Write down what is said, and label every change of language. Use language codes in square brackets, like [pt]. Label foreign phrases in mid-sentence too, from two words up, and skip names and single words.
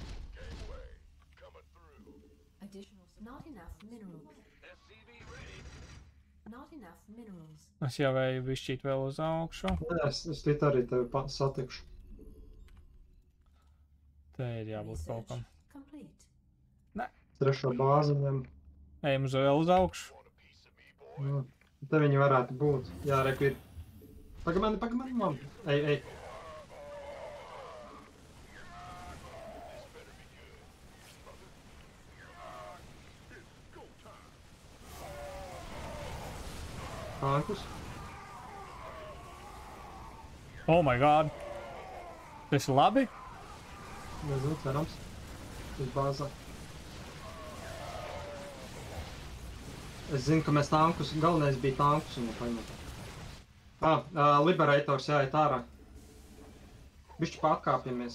[en] Additional. Not enough minerals. SCV ready. Not enough minerals. [lv] Es jau eju višķīt vēl uz augšu. Jā, es tīt arī tevi satikšu. Te ir jābūt kaut kam. [en] Complete. [lv] Trešo bāzi ņem. Ejam uz vēl uz augšu. Te viņi varētu būt. Jā, reku ir. Pagamani, man. Ej. Tankus. [en] Oh my god. [lv] Tas ir labi? Nezinu, cerams. Uz bāzā. Es zinu, ka mēs tankus, galvenais bija tankus un paņemot. Liberators jāiet ārā. Bišķi pārkāpjamies.